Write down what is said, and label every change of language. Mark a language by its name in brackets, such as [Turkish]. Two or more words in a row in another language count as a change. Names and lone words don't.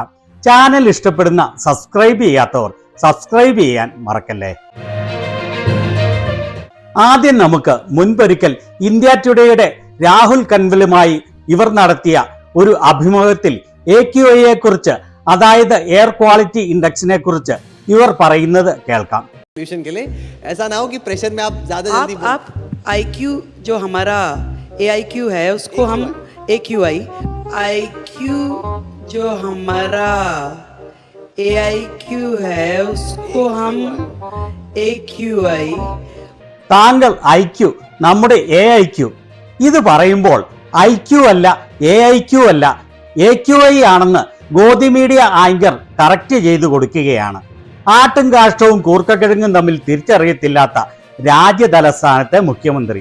[Malayalam] ചാനൽ ഇഷ്ടപ്പെടുന്ന സബ്സ്ക്രൈബ് ചെയ്യാത്തവർ സബ്സ്ക്രൈബ് ചെയ്യാൻ മറക്കല്ലേ. ആദ്യം നമുക്ക് മുൻപൊരിക്കൽ ഇന്ത്യ ടുഡേയുടെ രാഹുൽ കൻവലുമായി ഇവർ നടത്തിയ ഒരു അഭിമുഖത്തിൽ AQI കുറിച്ച്, അതായത് [English] air quality [Malayalam] ഇൻഡെക്സിനെ കുറിച്ച് ഇവർ പറയുന്നത് കേൾക്കാം. [Hindi] ऐसा ना हो कि प्रेशर में आप ज्यादा जल्दी आप IQ जो हमारा AIQ है उसको हम AQI, IQ जो हमारा AIQ है उसको हम AQI. [Malayalam] താങ്കൾ IQ, നമ്മുടെ AIQ. ഇത് പറയുമ്പോൾ IQ അല്ല, AIQ അല്ല, AQI ആണെന്ന് ഗോദി മീഡിയ ആങ്കർ കറക്റ്റ് ചെയ്തു കൊടുക്കുകയാണ്. ആട്ടും കാഷ്ടവും കൂർക്കക്കിഴങ്ങും തമ്മിൽ തിരിച്ചറിയത്തില്ലാത്ത രാജ്യതലസ്ഥാനത്തെ മുഖ്യമന്ത്രി.